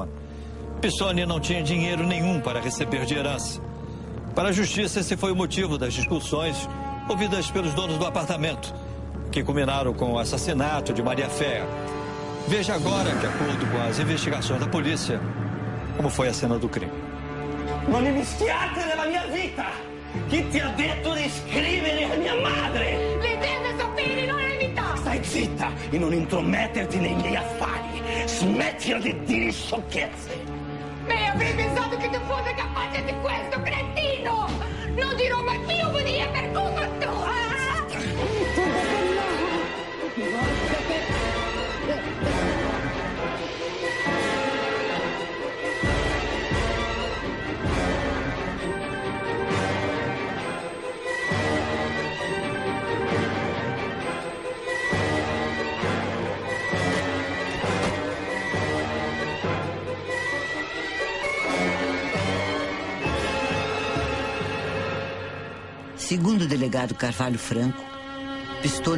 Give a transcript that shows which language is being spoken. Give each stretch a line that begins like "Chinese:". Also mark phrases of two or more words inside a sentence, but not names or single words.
Portuguese: Pistone não tinha dinheiro nenhum para receber de herança. Para a justiça, esse foi o motivo das discussões ouvidas pelos donos do apartamento, que culminaram com o assassinato de Maria Fé. Veja agora, de acordo com as investigações da polícia, como foi a cena do crime.
Italian: Non immischiarti nella mia vita! Chi ti ha detto di scrivere a mia madre? Le deve sapere, non è vita! Stai zitta e non intrometterti nei miei affari. Smettila di dire sciocchezze. Beh, avrei pensato che tu fossi capace di questo, cretino! Non dirò mai più così, è per colpa tua!
Portuguese: Segundo o delegado Carvalho Franco, Pistone